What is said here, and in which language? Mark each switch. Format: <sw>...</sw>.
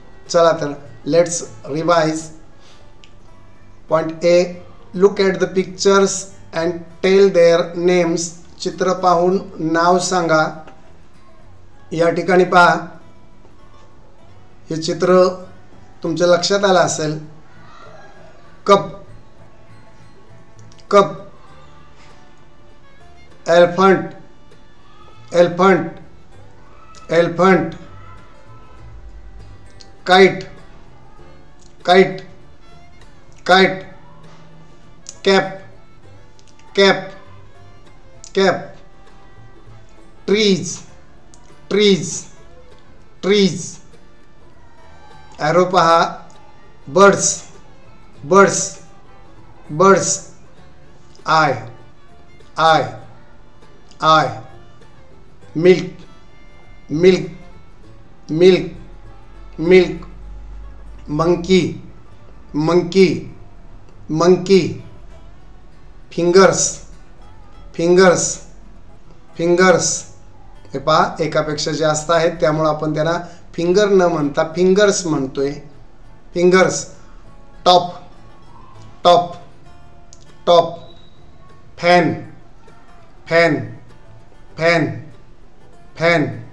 <mr>चला तर</mr> <en>Let's revise. Point A, look at the pictures and tell their names.</en> <mr>चित्र पाहून नाव सांगा। या ठिकाणी पहा, हे चित्र तुमच्या लक्षात आलं असेल।</mr> <en>Cup, cup, elephant, elephant, elephant, kite, kite, kite, cap, cap, cap, trees, trees, trees, arrow पहा, birds, birds, birds, eye, eye, eye, milk, milk, milk, milk, monkey, monkey, monkey, fingers, fingers, fingers.</en> <mr>हे पहा, एकापेक्षा जास्त आहेत त्यामुळे आपण त्यांना finger न म्हणता फिंगर्स म्हणतोय।</mr> <en>Fingers, top, top, top, fan, fan, fan, fan.</en>